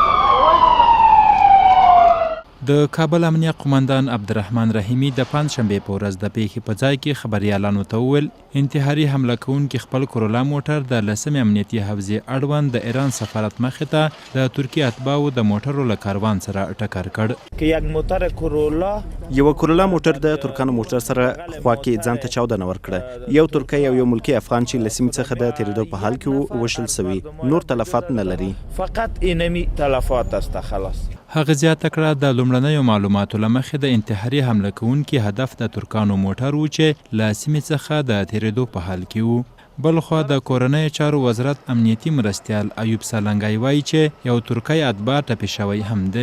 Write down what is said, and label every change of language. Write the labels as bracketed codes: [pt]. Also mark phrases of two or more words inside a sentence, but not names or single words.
[ps] د کابل امنیه قومندان عبدالرحمن رحیمي د پنجشنبې په ورځ د پیښې په ځای کې خبریالانو ته وویل انتحاري حمله کوونکي خپل کرولا موټر د 10 امنیتي حوزې اړوند د ایران سفارت مخې ته د ترکیې اتباعو د موټرو له کاروان سره ټکر کړ. یو کرولا موټر د ترکانو موټر سره خوا کې ځان ته چاودنه ورکړه. یو ترکی او یو ملکی افغان چې له سیمې څخه د تېرېدو په حال کې وشل سوي، نور تلفات نه لري. [fa] فقط اینمی تلفات است خلاص. [ps] هغه زیاته کړه د لومړنیو معلوماتو له مخې د انتحاري حمله کوونکي هدف د ترکانو موټر و چې له سیمې څخه د تېرېدو په حال کې و. بلخوا د کورنیو چارو وزارت امنیتي مرستیال ایوب سالنګی وایي چې یو ترکی اتباع ټپي شوی هم دی.